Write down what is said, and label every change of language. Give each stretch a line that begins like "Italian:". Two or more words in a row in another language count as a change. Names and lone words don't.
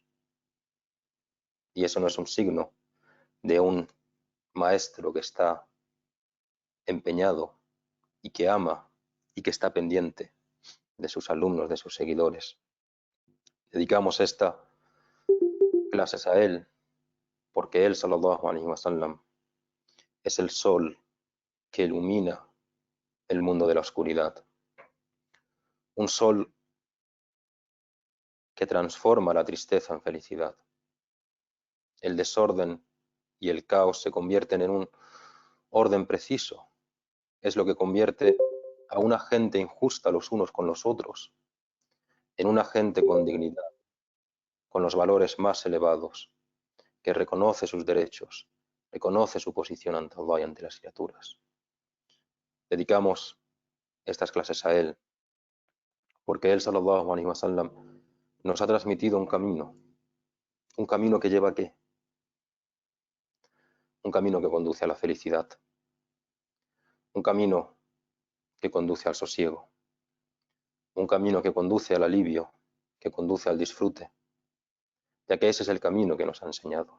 Spanish: Y eso no es un signo de un maestro que está empeñado y que ama y que está pendiente de sus alumnos, de sus seguidores. Dedicamos estas clases a él, porque él,
Arabic: صلى الله عليه وسلم,
Spanish: es el sol que ilumina el mundo de la oscuridad. Un sol que transforma la tristeza en felicidad. El desorden y el caos se convierten en un orden preciso. Es lo que convierte a una gente injusta los unos con los otros en una gente con dignidad, con los valores más elevados, que reconoce sus derechos, reconoce su posición ante Allah y ante las criaturas. Dedicamos estas clases a él, porque él,
Arabic: صلى الله عليه وسلم,
Spanish: nos ha transmitido un camino que lleva ¿a qué? Un camino que conduce a la felicidad, un camino que conduce al sosiego, un camino que conduce al alivio, que conduce al disfrute, ya que ese es el camino que nos ha enseñado.